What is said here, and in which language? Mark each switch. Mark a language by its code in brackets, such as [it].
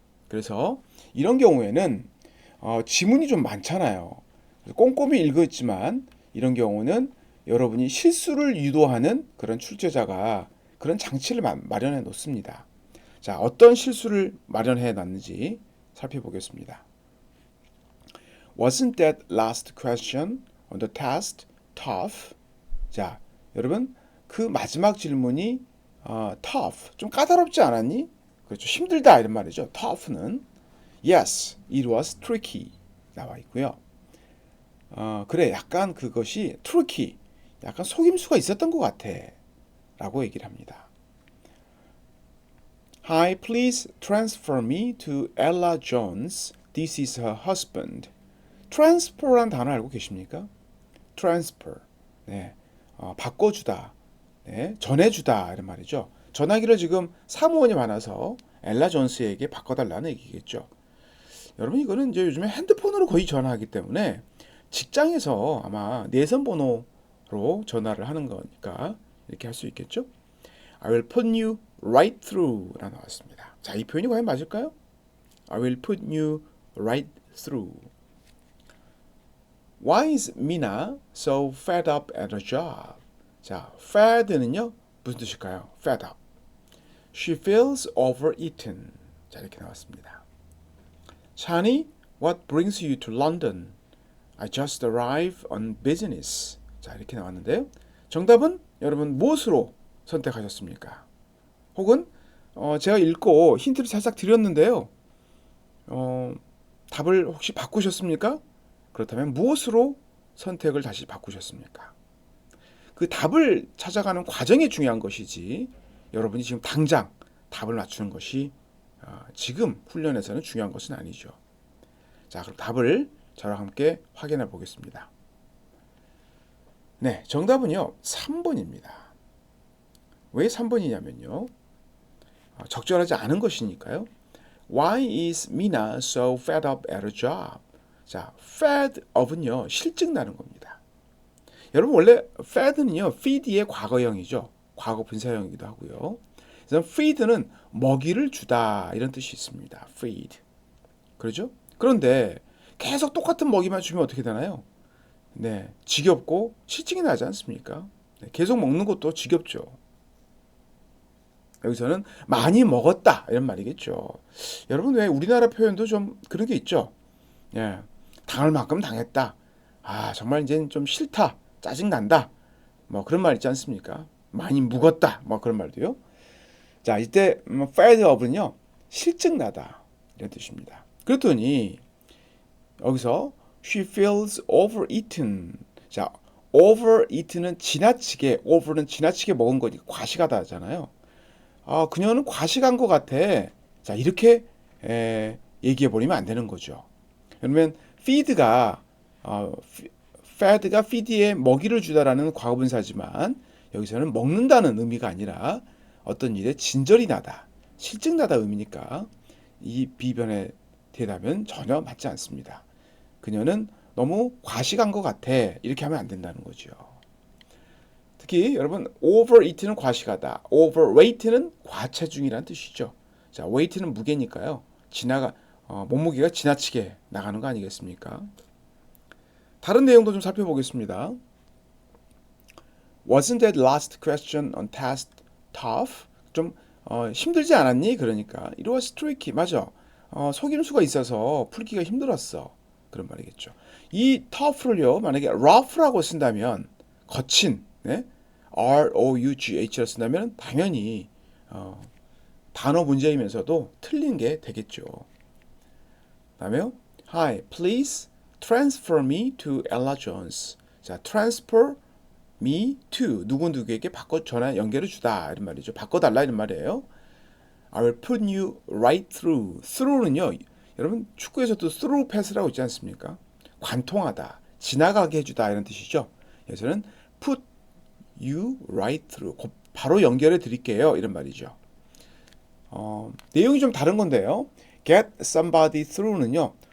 [ko] 그래서 이런 경우에는 지문이 좀 많잖아요. 꼼꼼히 읽었지만 이런 경우는 여러분이 실수를 유도하는 그런 출제자가 그런 장치를 마련해 놓습니다. 자, 어떤 실수를 마련해 놨는지 살펴보겠습니다. [en] Wasn't that last question on the test tough? [ko] 자, 여러분 그 마지막 질문이 tough, 좀 까다롭지 않았니? 그렇죠. 힘들다 이런 말이죠. tough는 [en] yes, it was tricky [ko] 나와 있고요. 그래, 약간 그것이 tricky, 약간 속임수가 있었던 것 같아 라고 얘기를 합니다. [en] Hi, please transfer me to Ella Jones. This is her husband. [ko] transfer란 단어 알고 계십니까? transfer, 네, 바꿔주다, 네, 전해주다 이런 말이죠. 전화기를 지금 사무원이 많아서 엘라 존스에게 바꿔달라는 얘기겠죠. 여러분 이거는 이제 요즘에 핸드폰으로 거의 전화하기 때문에 직장에서 아마 내선 번호로 전화를 하는 거니까 이렇게 할 수 있겠죠. [en] I will put you right through [ko] 라 나왔습니다. 자, 이 표현이 과연 맞을까요? [en] I will put you right through. Why is Mina so fed up at her job? [ko] 자, fed는요 무슨 뜻일까요? [en] fed up. She feels overeaten. [ko] 자, 이렇게 나왔습니다. [en] Chani, what brings you to London? I just arrived on business. [ko] 자, 이렇게 나왔는데요. 정답은 여러분 무엇으로 선택하셨습니까? 혹은 제가 읽고 힌트를 살짝 드렸는데요. 답을 혹시 바꾸셨습니까? 그렇다면 무엇으로 선택을 다시 바꾸셨습니까? 그 답을 찾아가는 과정이 중요한 것이지 여러분이 지금 당장 답을 맞추는 것이 지금 훈련에서는 중요한 것은 아니죠. 자, 그럼 답을 저랑 함께 확인해 보겠습니다. 네, 정답은요. 3번입니다. 왜 3번이냐면요. 적절하지 않은 것이니까요. [en] Why is Mina so fed up at her job? [ko] 자, fed up은요. 실증 나는 겁니다. 여러분 원래 fed는요. feed의 과거형이죠. 과거 분사형이기도 하고요. 그래서 feed는 먹이를 주다 이런 뜻이 있습니다. feed. 그렇죠? 그런데 계속 똑같은 먹이만 주면 어떻게 되나요? 네, 지겹고 실증이 나지 않습니까? 네, 계속 먹는 것도 지겹죠. 여기서는 많이 먹었다 이런 말이겠죠. 여러분 왜 우리나라 표현도 좀 그런 게 있죠. 예, 당할 만큼 당했다. 아 정말 이제는 좀 싫다, 짜증 난다. 뭐 그런 말 있지 않습니까? 많이 묵었다. 뭐 그런 말도요. 자 이때 fed up은요 실증 나다 이런 뜻입니다. 그랬더니 여기서 she feels overeaten. 자 overeaten은 지나치게, over는 지나치게 먹은 거니까 과식하다잖아요. 그녀는 과식한 것 같아. 자, 이렇게 얘기해 버리면 안 되는 거죠. 그러면 feed가 fed가 feed에 먹이를 주다라는 과거분사지만 여기서는 먹는다는 의미가 아니라 어떤 일에 진절이 나다, 실증 나다 의미니까 이 비변의 대답은 전혀 맞지 않습니다. 그녀는 너무 과식한 것 같아. 이렇게 하면 안 된다는 거죠. 특히 여러분 overeat는 과식하다, overweight는 과체중이라는 뜻이죠. 자, weight는 무게니까요. 몸무게가 지나치게 나가는 거 아니겠습니까? 다른 내용도 좀 살펴보겠습니다. [en] Wasn't that last question on test tough? [ko] 좀 힘들지 않았니? 그러니까 [en] it was tricky. [ko] 맞아. 속임수가 있어서 풀기가 힘들었어. 그런 말이겠죠. 이 tough를요 만약에 rough라고 쓴다면 거친, 네? R-O-U-G-H로 쓴다면 당연히 단어 문제이면서도 틀린 게 되겠죠. 다음에요. [en] Hi, please transfer me to Ella Jones. [ko] 자, transfer me to 누구에게 전화 연결을 주다 이런 말이죠. 바꿔달라 이런 말이에요. [en] I will put you right through. [ko] through는요. 여러분 축구에서도 through pass라고 있지 않습니까? 관통하다, 지나가게 해주다 이런 뜻이죠. 여기서는 [en] put you right through. [ko] 바로 연결해 드릴게요. 이런 말이죠. 내용이 좀 다른 건데요. [en] get somebody through는요.